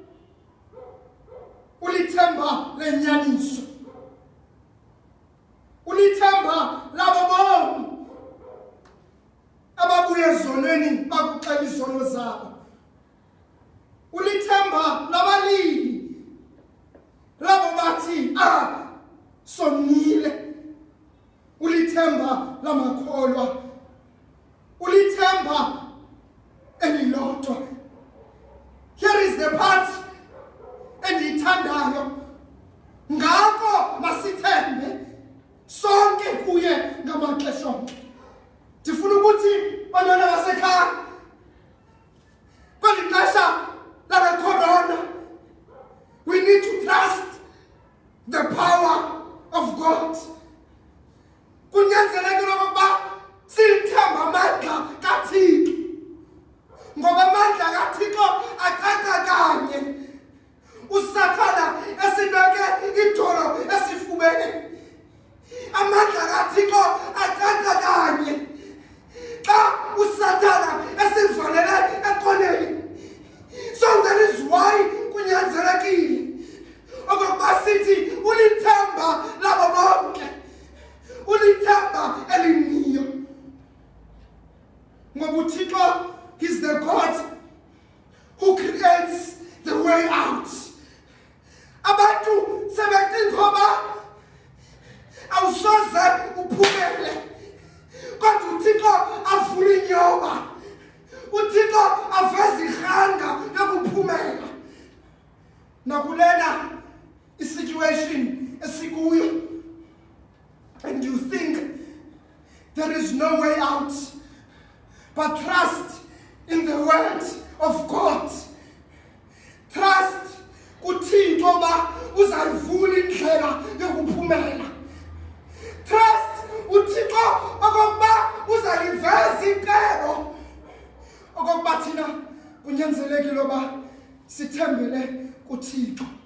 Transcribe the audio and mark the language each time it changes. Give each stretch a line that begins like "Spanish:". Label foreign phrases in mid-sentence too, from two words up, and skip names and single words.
Xhosa: ulithemba lenyaniso, ulithemba labo bonke ababuye ezonweni bakuxela izono zabo, ulithemba labalili labo bathi sonile, ulithemba lamakholwa, ulithemba elilodwa.
English: Here is the part
Xhosa: endiyithandayo, ngako masithembe sonke kuye ngamaxesha onke. Ndifuna ukuthi bantwana basekhaya kweli xesha lale corona,
English: we need to trust the power of God.
Xhosa: Kunyanzelekile ukuba silithembe amandla kaThixo, ngoba amandla kaThixo aqaqa kanye. uSathana esibeke idolo esifubeni, amandla kaThixo aqaqa kanye. Xa uSathana esivalele eqoneni.
English: So that is why
Xhosa: kunyanzelekile okokuba sithi ulithemba labo bonke, ulithemba elimiyo, ngoba uThixo,
English: he's the God who creates the way out.
Xhosa: Abantu sebecinga ngoba awusoze uphumele, kodwa uThixo avula inyoba, uThixo aveza irhanga yokuphumela. Nakulena situation esikuyo,
English: and you think there is no way out, but trust in the word of God.
Xhosa: Trust kuThixo ba uzayivula indlela yokuphumela. Trust uThixo okokuba uzayiveza icebo, okokuba thina kunyanzelekile oba sithembele kuThixo.